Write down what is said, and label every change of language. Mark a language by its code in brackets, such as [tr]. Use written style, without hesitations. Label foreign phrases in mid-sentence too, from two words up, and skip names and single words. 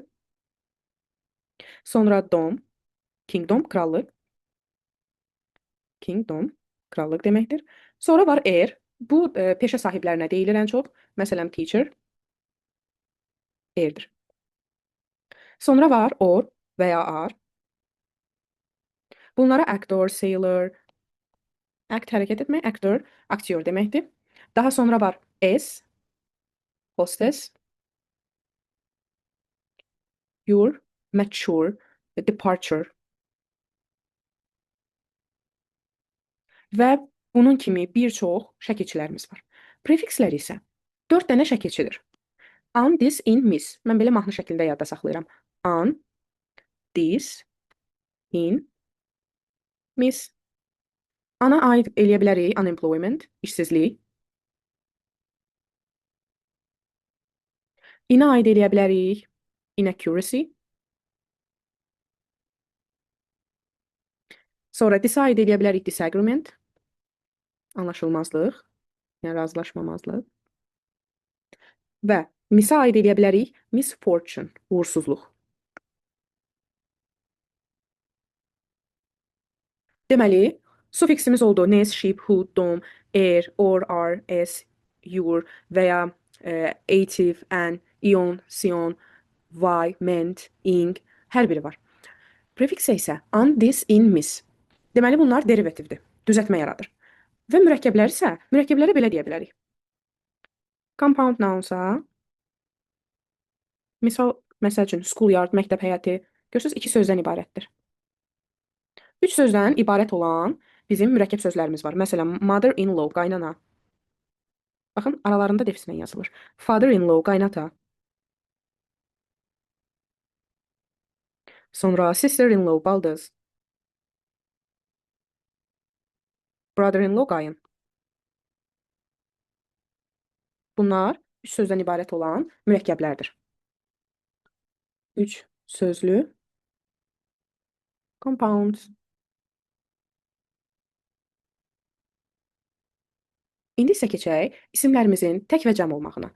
[az] Sonra dom, kingdom, krallıq, kingdom, krallıq deməkdir. Sonra var heir, bu peşə sahiblərinə deyilir ən çox. Məsələn, teacher, heirdir. Sonra var or və ya are. Bunlara [en] actor, sailor, [az] act hərəkət etmək, actor, aktyor deməkdir. Daha sonra var s, hostess, [en] your, mature, departure. [az] Və bunun kimi bir çox şəkilçilərimiz var. Prefikslər isə 4 dənə şəkilçidir. [en] On, this, in, miss. [az] Mən belə mahnı şəklində yadda saxlayıram. [en] On, this, in, miss. [az] Ana aid eləyə bilərik unemployment, işsizlik. İnə aid eləyə bilərik inaccuracy. Sonra this aid eləyə bilərik disagreement, anlaşılmazlıq, yəni razılaşmamazlıq. Və misə aid eləyə bilərik misfortune, uğursuzluq. Deməli, sufiksimiz oldu [en] nes, ship, hood, dom, air, or, are, s, your [az] və ya [en] ative, an, ion, sion, y, ment, ing, [az] hər biri var. Prefiksə isə [en] an, this, in, miss. [az] Deməli, bunlar derivativdir, düzəltmə yaradır. Və mürəkkəblər isə, mürəkkəblərə belə deyə bilərik. [en] Compound nounsa, [az] məsəl üçün, schoolyard, məktəb həyəti, görürsünüz, 2 sözdən ibarətdir. 3 sözdən ibarət olan bizim mürəkkəb sözlərimiz var. Məsələn, [en] mother-in-law, [az] qaynana. Baxın, aralarında defislə yazılır. [en] Father-in-law, [az] qaynata. Sonra sister-in-law, baldız. [en] Brother-in-law, [az] qayın. Bunlar 3 sözdən ibarət olan mürəkkəblərdir. 3 sözlü compound. İndi isə keçək isimlərimizin tək və cəm olmağına.